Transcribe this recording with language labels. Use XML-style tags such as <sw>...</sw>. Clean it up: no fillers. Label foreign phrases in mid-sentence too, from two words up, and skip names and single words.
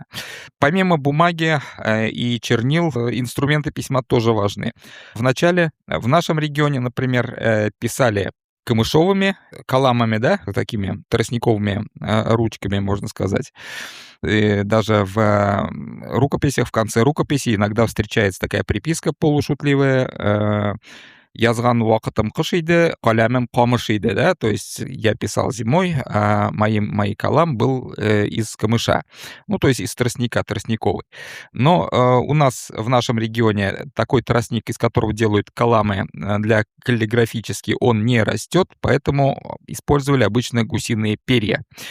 <ru>Помимо бумаги и чернил, инструменты письма тоже важны. Вначале в нашем регионе, например, писали камышовыми каламами, да, такими тростниковыми ручками, можно сказать. И даже в рукописях, в конце рукописи иногда встречается такая приписка полушутливая:</ru> <tt>«Язган вакытым кыш иде, калямым камыш иде»,</tt> <ru>да, то есть я писал зимой, а мой калам был из камыша, ну, то есть из тростника, тростниковый. Но у нас в нашем регионе такой тростник, из которого делают каламы для каллиграфически, он не растет, поэтому использовали обычно гусиные перья.</ru>